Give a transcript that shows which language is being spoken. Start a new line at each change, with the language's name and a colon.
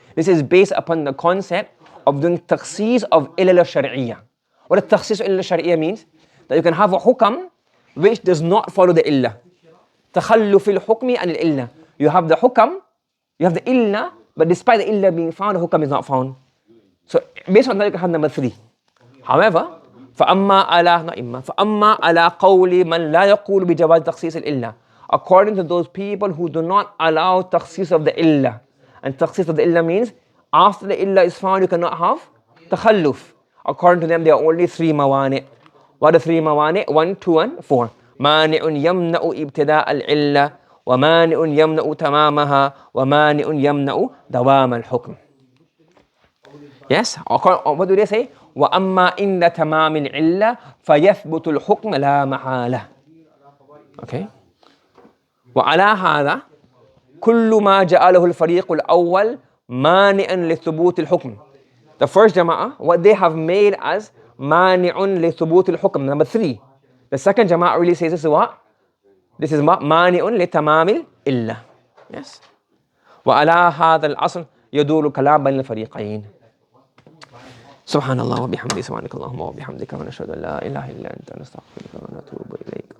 English: This is based upon the concept of doing takhsis of illa shar'iyya. What does takhsis illa shar'iyya means? That you can have a hukam which does not follow the illa. Takhalluf al-hukmi an al-illa. You have the hukam, you have the illa, but despite the illa being found, the hukam is not found. So based on that, you can have number 3. However,
Arabic: فأما على قول من لا يقول بجواز تخصيص الإلة.
English: According to those people who do not allow takhsis of the illa. And takhsis of the illa means after the illa is found, you cannot have takhalluf. According to them, there are only 3 mawani. What are 3 mawani? 1, 2, and 4.
Arabic: مانع يمنع ابتداء العلة ومانع يمنع تمامها ومانع يمنع دوام الحكم.
English: Yes? What do they say?
Arabic: وأما إن تمام العلة فيثبت الحكم لا محالة.
English: Okay.
Arabic: وعلى هذا كل ما جعله الفريق الأول مانعا لثبوت الحكم.
English: The first jama'ah, what they have made as
Arabic: مانع لثبوت الحكم,
English: number 3. The second jama'ah really says this is what? This is
Arabic: مانع لتمام العلة.
English: Yes.
Arabic: وعلى هذا الأصل يدور الكلام بين الفريقين. سبحان الله وبحمده سبحانك اللهم وبحمدك ونشهد أن لا إله إلا أنت نستغفرك ونتوب إليك.